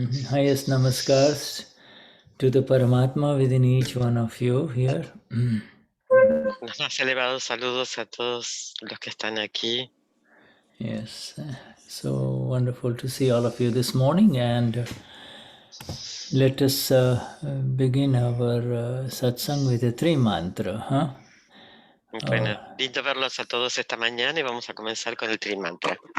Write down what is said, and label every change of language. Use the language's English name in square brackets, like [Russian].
[English] Highest namaskars to the Paramatma within each one of you here. [Spanish] Los más elevados saludos a todos los que están aquí. [English] Yes, so wonderful to see all of you this morning, and let us begin our satsang with a three mantra. Huh? [Spanish] Bueno, lindo verlos a todos esta mañana y vamos a comenzar con el Trimantra.